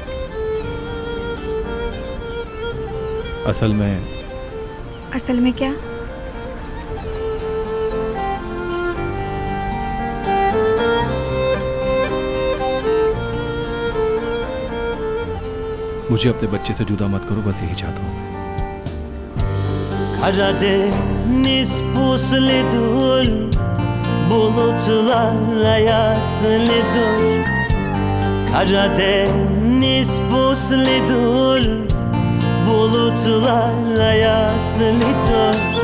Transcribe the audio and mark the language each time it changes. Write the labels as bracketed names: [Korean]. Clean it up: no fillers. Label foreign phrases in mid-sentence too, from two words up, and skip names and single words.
[Hindi] असल में क्या? मुझे अपने बच्चे से जुदा मत करो, बस यही चाहता हूँ। [Turkish] Karadeniz pusludur, bulutlar ayaslıdır. Karadeniz pusludur, bulutlar ayaslıdır.